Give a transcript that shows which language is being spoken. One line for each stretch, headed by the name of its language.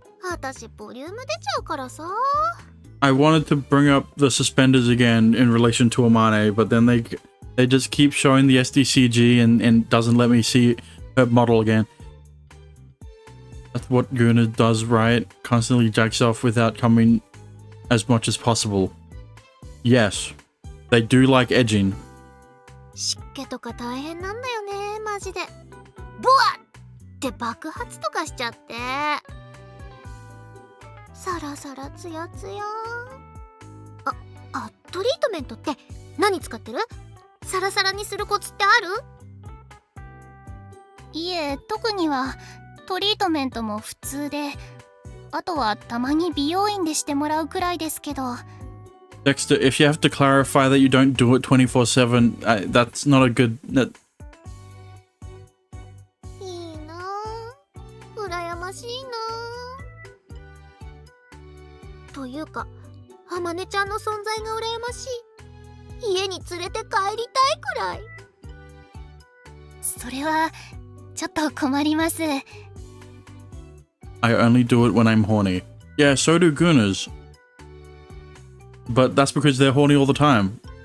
Japanese: 私ボリューム出ちゃうからさ。
English: I wanted to bring up the suspenders again in relation to Amane, but then they just keep showing the SDCG and doesn't let me see her model again. That's what Guna does, right? Constantly jacks off without coming as much as possible. Yes, they do like edging.
Japanese: 湿気とか大変なんだよね、マジで。ボワッって爆発とかしちゃって。サラサラツヤツヤ。トリートメントって何使ってる？サラサラにするコツってある？いえ、特には。トリートメントも普通で、あとはたまに美容院でしてもらうくらいですけど。
English: Dexter, if you have to clarify that you don't do it 24/7, that's not a good...
Japanese: いいなぁ、羨ましいなぁ。というか、あまねちゃんの存在が羨ましい。家に連れて帰りたいくらい。それはちょっと困ります。
English: I only do it when I'm horny. Yeah, so do Gunas. But that's because they're horny all the time.